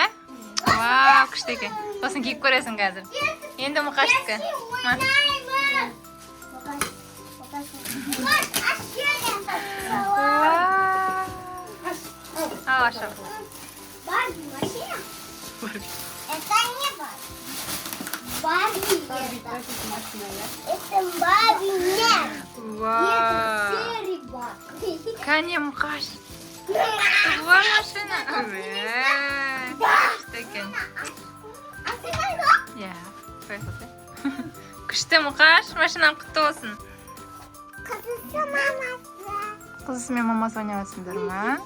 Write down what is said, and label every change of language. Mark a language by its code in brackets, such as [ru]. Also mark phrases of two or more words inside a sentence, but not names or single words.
[kk] Вау, күшті екен. Сосын киіп көресің қазір. Енді Мұқаштікі. Ал ашып. Барби машина? [ru] Это не Барби. Барби это. Это [kk] Кәне мұқаш. Туған машина. Күшті екен. Иә, байқоты. Күшті мұқаш, машинаң құтты болсын. Қызысы мен мамасы ойнап жатсыңдар ма?